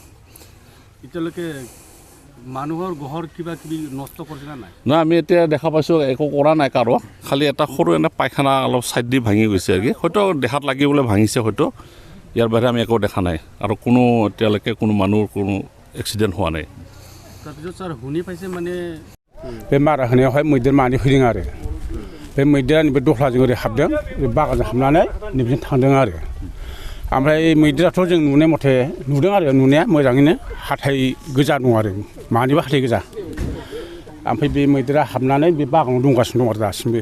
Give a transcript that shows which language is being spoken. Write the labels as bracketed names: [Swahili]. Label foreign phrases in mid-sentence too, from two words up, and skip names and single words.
[Assamese] এতিয়ালৈকে মানুহৰ ঘৰ কিবা কিবি নষ্ট কৰিছে নাই? নাই, আমি এতিয়া দেখা পাইছোঁ একো কৰা নাই কাৰো, খালি এটা সৰু পায়খানা অলপ ছাইড দি ভাঙি গৈছে আৰু কি। হয়তো দেখাত লাগিবলৈ ভাঙিছে হয়তো, ইয়াৰ বাহিৰে আমি একো দেখা নাই। আৰু কোনো এতিয়ালৈকে কোনো মানুহৰ কোনো এক্সিডেণ্ট হোৱা নাই। তাৰপিছত ছাৰ শুনি পাইছে মানে [Bodo] बे मारा होनायावहाय मैदेर मानै फैदों आरो बे मैदेरा नैबे दख्लाजों ओरै हाबदों, बे बागानजों हाबनानै नैबेजों थांदों आरो। ओमफ्राय मैदेराथ' जों नुनाय मथे नुदों आरो नुनाया मोजाङैनो, हाथाइ गोजा दं आरो मानैबो हाथाइ गोजा। ओमफ्राय बे मैदेरा हाबनानै बे बागानाव दंगासिनो दं आरो दासिमबो।